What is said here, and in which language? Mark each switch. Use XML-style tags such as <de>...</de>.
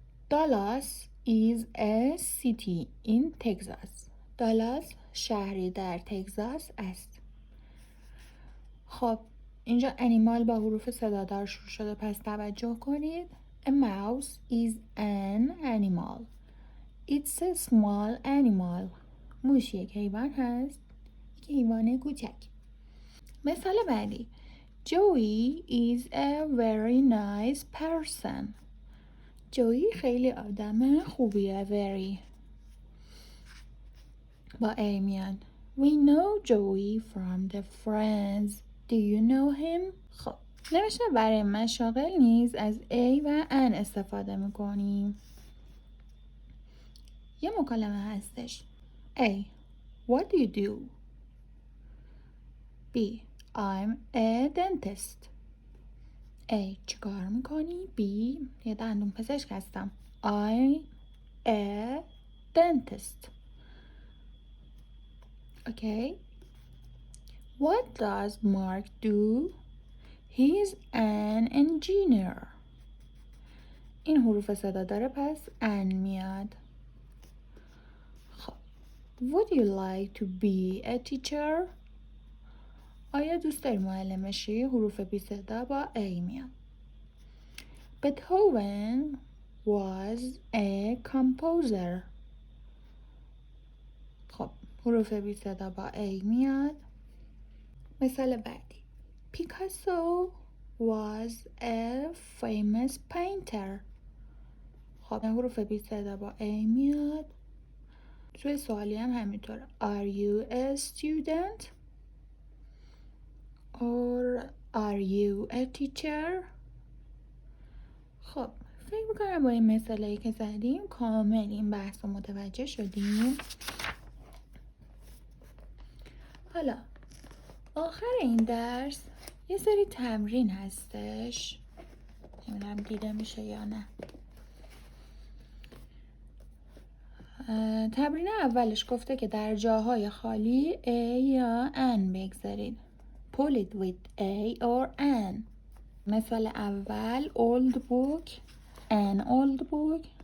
<en>Dallas is a city in Texas.</en> <fa>دالاس شهری در تگزاس است. خب اینجا انیمال با حروف صدادار شروع شده، پس توجه کنید.</fa> <en>A mouse is an animal. It's a small animal.</en> <fa>موش یک حیوان هست، یک حیوان کوچک. مثال بعدی.</fa> <en>Joey is a very nice person.</en> <fa>جویی خیلی آدم خوبیه. very با A میاد.</fa> <en>We know Joey from the friends. Do you know him?</en> <fa>خب نوشته برای مشاغل نیز از A و N استفاده میکنیم. یه مکالمه هستش.</fa> <en>A. What do you do? B. I'm a dentist. A.</en> <fa>چیکار میکنی؟ B. یه دندون پزشک هستم.</fa> <en>I'm a dentist. Okay. What does Mark do? He's an engineer.</en> <fa>این حروف صدا داره، پس ان میاد.</fa> <en>خب Would you like to be a teacher?</en> <fa>آیا دوست داری معلم بشی؟ حروف بی صدا با A میاد.</fa> <en>Beethoven was a composer.</en> <fa>خب حروف بی صدا با A میاد. مثال بعدی.</fa> <en>Picasso was a famous painter.</en> <fa>خب حروف بی صدا با A میاد. توی سوالی هم همینطوره.</fa> <en>Are you a student? Or are you a teacher?</en> <fa>خب فکر میکنم با این مثالایی که زدیم کامل این بحث رو متوجه شدیم. حالا آخر این درس یه سری تمرین هستش، نمیدونم دیده میشه یا نه. تمرین اولش گفته که در جاهای خالی A یا N بگذارید.</fa> <en>Pull it with A or N.</en> <fa>مثال اول</fa> <en>old book, an old book.</en>